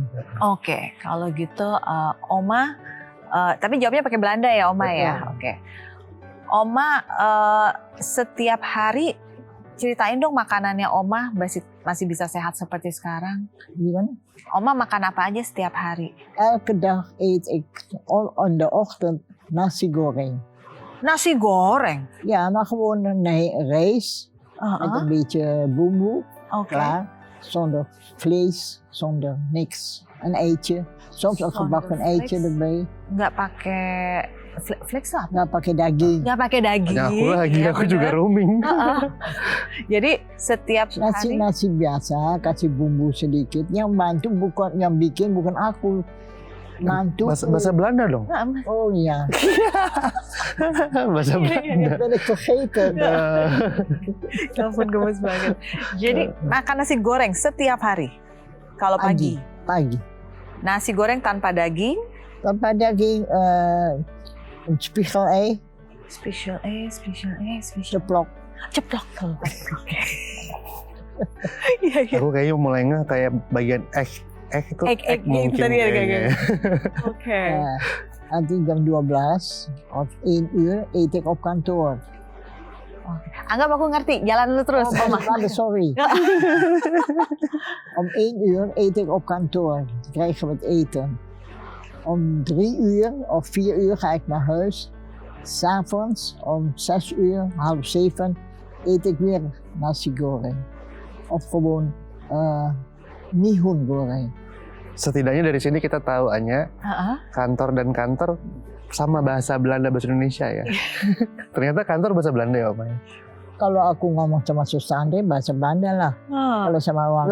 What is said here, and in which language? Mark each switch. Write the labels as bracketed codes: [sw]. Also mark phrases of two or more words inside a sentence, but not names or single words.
[id] Oke, kalau gitu Oma, tapi jawabnya pakai Belanda ya Oma ya. Betul. Oke. Oma setiap hari Ceritain dong makanannya Oma masih bisa sehat seperti sekarang. Gimana? Oma makan apa aja setiap hari? [nl] Elke dag eet ik on de ochtend nasi goreng. [id] Nasi goreng. [nl] Ja, maar gewoon rijst met een beetje bumbu. [id] Oke. [nl] Klaar. Zonder vlees, zonder niks. Een eitje. Soms een Zonder gebakken eitje vlees. erbij. [id] Nggak pakai flex lah. Nggak pakai daging. Nggak pakai daging. Tanya aku lagi, Iya, aku juga bener. roaming. Jadi setiap hari. Nasi biasa, kasih bumbu sedikit. Yang bantu bukan, yang bikin bukan aku. Mantu. Bahasa Belanda dong. Oh iya, Bahasa Belanda. [nl] dat ben ik vergeten. [id] Ya ampun gemes banget. Jadi makan nasi goreng setiap hari. Kalau pagi. Pagi. Nasi goreng tanpa daging. Tanpa daging, [nl] een spiegelei, [id] Special. ceplok. Ceplok. Oke. Iya, iya. Aku kayaknya mulai kayak bagian egg itu Egg mungkin tadi ada kayaknya. Oke. Nanti jam 12 [nl] of 1 uur eet ik op kantoor. [id] Anggap aku ngerti. Jalan lu terus. Oh, Oma. [nl] sorry. Om 1 uur eet ik op kantoor. Dan krijgen we het eten. Om 3 uur of 4 uur ga ik naar huis. 'S'avonds om 6 uur, half 7 eet ik weer nasi goreng. Of gewoon mihun goreng. [id] Setidaknya dari sini kita tahu Anya, kantor dan kantor sama bahasa Belanda bahasa Indonesia ya. Ternyata kantor bahasa Belanda ya Om. Kalau aku ngomong sama Suster Andre bahasa Belanda lah. Kalau sama orang